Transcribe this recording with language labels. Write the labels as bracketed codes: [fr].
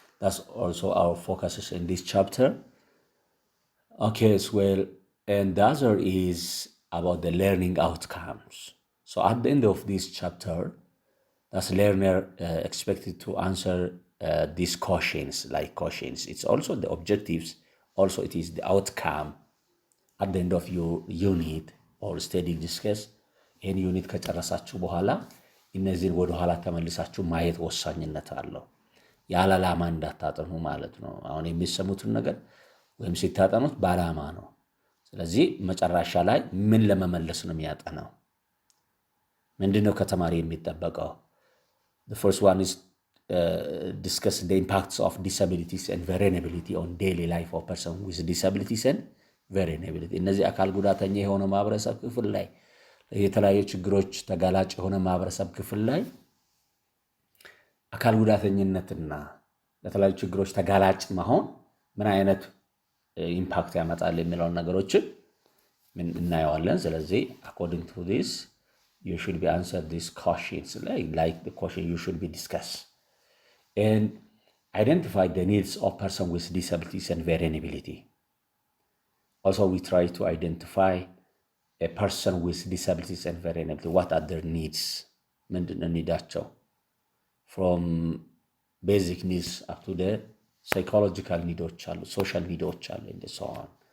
[en] That's also our focuses in this chapter. Okay, as well, and the other is about the learning outcomes. So at the end of this chapter, Thus, learner expected to answer these questions like questions. It's also the objectives, also it is the outcome at the end of your unit or study discuss [am] ይህን ዩኒት ከጨረሳችሁ በኋላ እነዚህን ወደ ኋላ ተመልሳችሁ ማየት ወሳኝነት አለው። ያለ ዓላማ እንዳታጠኑ ማለት ነው። አሁን የሚሰሙትን ነገር ወይም ሲታጠኑት በዓላማ ነው። ስለዚህ መጨረሻ ላይ ምን ለመመለስ ነው የሚያጠናው? ምንድነው ከተማሪ የሚጠበቀው? [en] The first one is discuss the impacts of disabilities and vulnerability on daily life of person with disabilities and vulnerability. [am] እነዚህ አካል ጉዳተኛ የሆነ ማህበረሰብ ክፍል ላይ የተለያዩ ችግሮች ተጋላጭ የሆነ ማህበረሰብ ክፍል ላይ አካል ጉዳተኝነትና ለተለያዩ ችግሮች ተጋላጭ መሆን ምን አይነት ኢምፓክት ያመጣል የሚለውን ነገሮችን ምን እናየዋለን። ስለዚህ [en] according to this you should be answer these questions like the question you should be discuss and identify the needs of person with disabilities and vulnerability. Also we try to identify a person with disabilities and vulnerability. What are their needs? [am] ምንድነው ኒዳቸው? [en] From basic needs up to the psychological needs, social needs, and so on.